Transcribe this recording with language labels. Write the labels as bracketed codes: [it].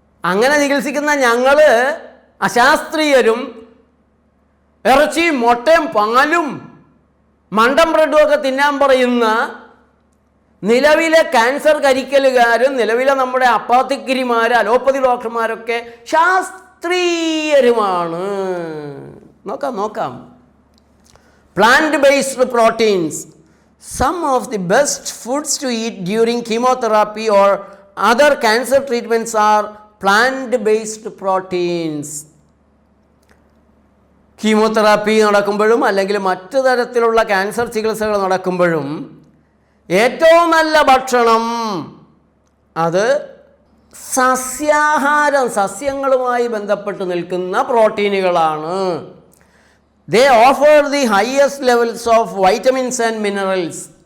[ml] അങ്ങനെ ചികിത്സിക്കുന്ന ഞങ്ങൾ അശാസ്ത്രീയരും ഇറച്ചിയും മുട്ടയും പാലും മണ്ടൻ ബ്രെഡും ഒക്കെ തിന്നാൻ പറയുന്ന നിലവിലെ ക്യാൻസർ കരിക്കലുകാരും നിലവിലെ നമ്മുടെ അപ്പാത്തിക്കിരിമാർ, അലോപ്പതി ഡോക്ടർമാരൊക്കെ ശാസ്ത്രീയരുമാണ്. നോക്കാം. [en] Plant based proteins. Some of the best foods to eat during chemotherapy or other cancer treatments are plant-based proteins. [ml] Chemotherapy നടക്കുമ്പോഴും അല്ലെങ്കിൽ മറ്റു തരത്തിലുള്ള ക്യാൻസർ ചികിത്സകൾ നടക്കുമ്പോഴും ഏറ്റവും നല്ല ഭക്ഷണം അത് സസ്യാഹാരം, സസ്യങ്ങളുമായി ബന്ധപ്പെട്ട് നിൽക്കുന്ന പ്രോട്ടീനുകളാണ്. [en] They offer the highest levels of vitamins and minerals.